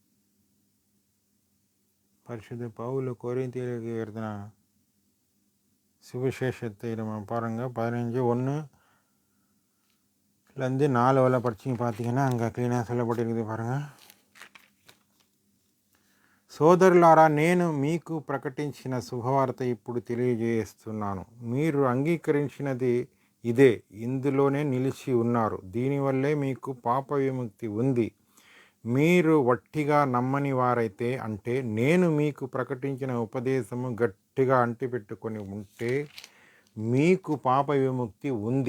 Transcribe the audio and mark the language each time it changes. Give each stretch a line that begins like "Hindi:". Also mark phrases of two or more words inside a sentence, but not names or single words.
Telugu: పరిశుద్ధ పౌలు కొరింథీయులకు ఎడుతున్న
Tamil: சுவிசேஷத்தை நம்ம பாருங்கள் 15:1 4 படிச்சிங்க பார்த்தீங்கன்னா அங்கே க்ளீனாக சொல்லப்பட்டிருக்குது பாருங்கள்.
Telugu: సోదరులారా, నేను మీకు ప్రకటించిన శుభవార్త ఇప్పుడు తెలియజేస్తున్నాను. మీరు అంగీకరించినది ఇదే, ఇందులోనే నిలిచి ఉన్నారు. దీనివల్లే మీకు పాప విముక్తి ఉంది. మీరు వట్టిగా నమ్మని వారైతే, అంటే నేను మీకు ప్రకటించిన ఉపదేశము గట్టిగా అంటిపెట్టుకొని ఉంటే మీకు పాప విముక్తి ఉంది.